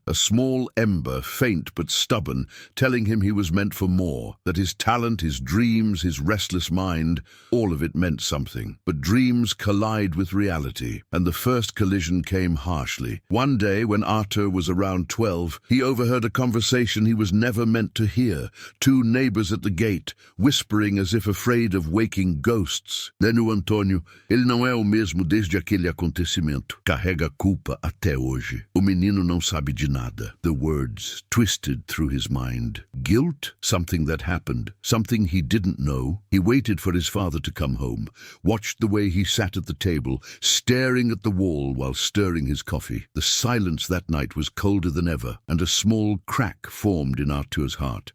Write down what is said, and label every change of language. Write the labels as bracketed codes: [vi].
[en] A small ember, faint but stubborn, telling him he was meant for more, that his talent, his dreams, his restless mind, all of it meant something. But dreams collide with reality, and the first collision came harshly. One day, when Arthur was around 12, he overheard a conversation he was never meant to hear. Two neighbors at the gate, whispering as if afraid of waking ghosts. [pt] Leno Antônio, ele não é o mesmo desde aquele acontecimento. Carrega culpa até hoje. O menino não sabe de nada. [en] The words twisted through his mind. Guilt? Something that happened. Something he didn't know. He waited for his father to come home, watched the way he sat at the table, staring at the wall while stirring his coffee. The silence that night was colder than ever, and a small crack formed in Arthur's heart.